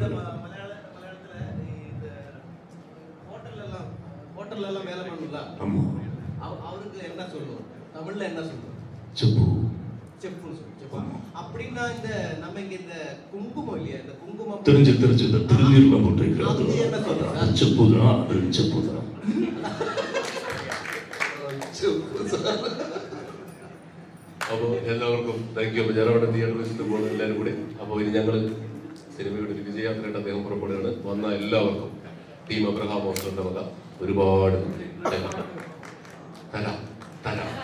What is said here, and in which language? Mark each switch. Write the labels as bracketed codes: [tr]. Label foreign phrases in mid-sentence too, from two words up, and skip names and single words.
[ta] ஹோட்டல்லாம் வேலை பண்ணல. ஆமா, அவருக்கு என்ன சொல்லுவோம், தமிழ்ல என்ன சொல்லுவோம்? செப்பு செப்புன்னு சொல்லுவோம். அப்படின்னா இந்த நம்ம இங்க இந்த குங்குமம் இல்லையா, இந்த குங்குமம் தெரிஞ்சு இந்த திருநீர்லாம் போட்டு வைக்கிறது செப்பு தான், அது செப்பு தான். [ml] അപ്പോൾ എല്ലാവർക്കും [en] thank you. [ml] അപ്പോൾ ഞാൻ അവിടെ തിയേറ്റർ വെച്ചിട്ട് പോകുന്നത് എല്ലാവരും കൂടി. അപ്പോൾ ഇനി ഞങ്ങൾ സിനിമയുടെ ഒരു വിജയാത്രയായിട്ട് അദ്ദേഹം പുറപ്പെടുകയാണ്. വന്ന എല്ലാവർക്കും ടീം അബ്രഹാം ഹോസ്റ്റലിന്റെ വക ഒരുപാട് തരാം തരാം.